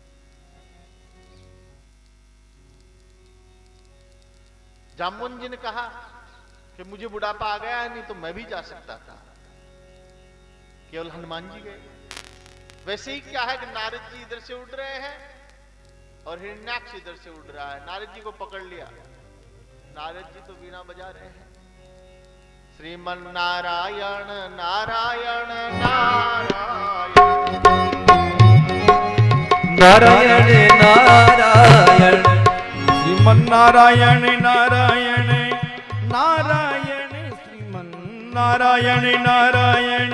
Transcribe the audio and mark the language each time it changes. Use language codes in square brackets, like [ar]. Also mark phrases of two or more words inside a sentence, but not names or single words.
[hi] जामवन जी ने कहा कि मुझे बुढ़ापा आ गया है, नहीं तो मैं भी जा सकता था, केवल हनुमान जी गए। वैसे ही क्या है कि नारद जी इधर से उड़ रहे हैं और हिरण्याक्ष इधर से उड़ रहा है। नारद जी को पकड़ लिया। नारद जी तो वीणा बजा रहे हैं, श्रीमन नारायण नारायण नारायण नारायण नारायण श्रीमन नारायण नारायण नारायण श्रीमन नारायण नारायण